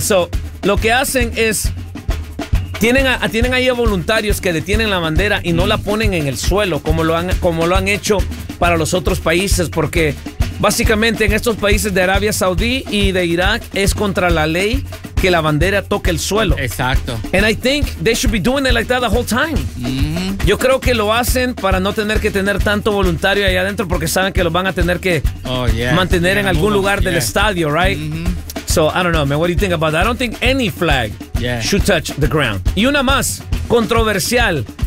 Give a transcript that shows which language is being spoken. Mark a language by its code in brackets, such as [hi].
[es] So, lo que hacen es, tienen ahí a voluntarios que detienen la bandera y no la ponen en el suelo, como lo han hecho para los otros países, porque básicamente en estos países de Arabia Saudí y de Irak es contra la ley que la bandera toque el suelo. Exacto. [en] And I think they should be doing it like that the whole time. [es] Yo creo que lo hacen para no tener que tener tanto voluntario ahí adentro, porque saben que lo van a tener que mantener en algún lugar del estadio, right? [en] So I don't know, man. What do you think about that? I don't think any flag should touch the ground. [es] Y una más controversial.